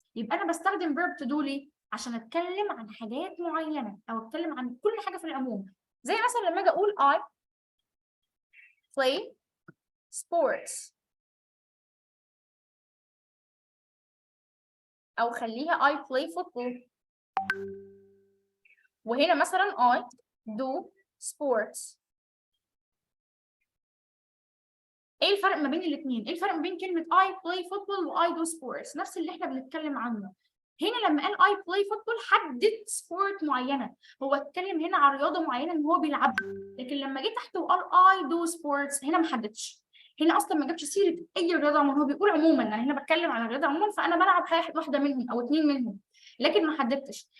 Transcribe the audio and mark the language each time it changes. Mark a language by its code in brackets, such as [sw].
[ar] يبقى انا بستخدم verb to do ليه؟ عشان اتكلم عن حاجات معينه او اتكلم عن كل حاجه في العموم. زي مثلا لما اجي اقول [en] I play sports، [ar] او خليها [en] I play football. [ar] وهنا مثلا [en] I do sports. [ar] ايه الفرق ما بين الاثنين؟ ايه الفرق ما بين كلمه [en] I play football [ar] و [en] I do sports؟ [ar] نفس اللي احنا بنتكلم عنه. هنا لما قال [en] I play football [ar] حدد سبورت معينه، هو اتكلم هنا عن رياضه معينه ان هو بيلعبها. لكن لما جه تحت وقال [en] I do sports [ar] هنا ما حددش، هنا اصلا ما جابش سيره اي رياضه عموما، هو بيقول عموما انا هنا بتكلم عن الرياضه عموما، فانا بلعب واحده منهم او اثنين منهم، لكن ما حددتش.